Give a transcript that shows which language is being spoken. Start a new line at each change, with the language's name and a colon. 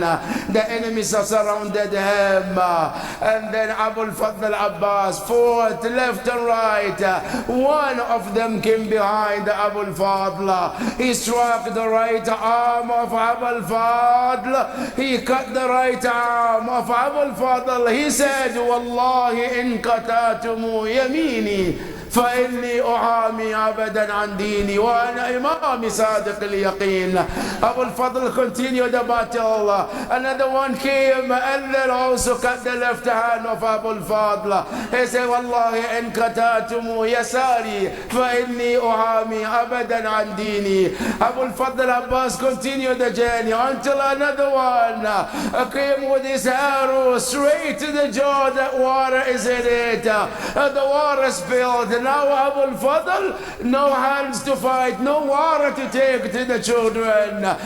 English: The enemies have surrounded him. And then Abu al-Fadl al-Abbas fought left and right. One of them came behind Abu al-Fadl. He struck the right arm of Abu al-Fadl. He cut the right arm of Abu al-Fadl. He said,
Arabic: Wallahi in qatatumu yamini فإني أحامي أبدا عن ديني وأنا إمام صادق اليقين.
English: Abu al-Fadl continued the battle. Another one came and then also cut the left hand of Abu al-Fadl. He said,
Arabic: والله إن قطعتم يساري فإني أحامي أبدا عن ديني.
English: Abu al-Fadl Abbas continued the journey until another one came with his arrow straight to the jar that water is in it. The water spilled. Now Abu al-Fadl, no hands to fight, no water to take to the children.